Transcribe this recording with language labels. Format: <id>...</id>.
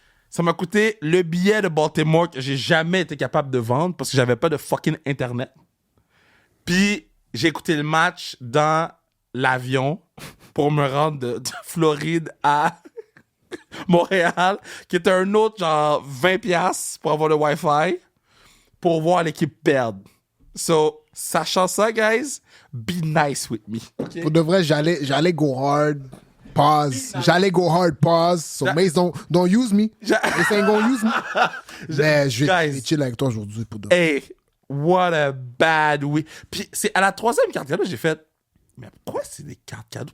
<fr>Ça m'a coûté le billet de Baltimore que j'ai jamais été capable de vendre parce que j'avais pas de fucking Internet. Puis, j'ai écouté le match dans l'avion pour me rendre de Floride à Montréal, qui était un autre genre 20$ pour avoir le Wi-Fi pour voir l'équipe perdre.</fr> <en>So,</en> <fr>sachant ça,</fr> <en>guys, be nice with me. Okay?</en> <fr>Pour de vrai, j'allais</fr> <en>go hard,</en> <fr>pause. J'allais go hard, pause.</fr> <en>So, Mace, don't use me. Mace ain't gonna use me.</en> <fr>Mais je vais chill avec toi aujourd'hui pour de vrai.</fr> <en>Hey, what a bad week.</en> <fr>Puis c'est à la troisième carte cadeau, j'ai fait, mais pourquoi c'est des cartes cadeaux?</fr>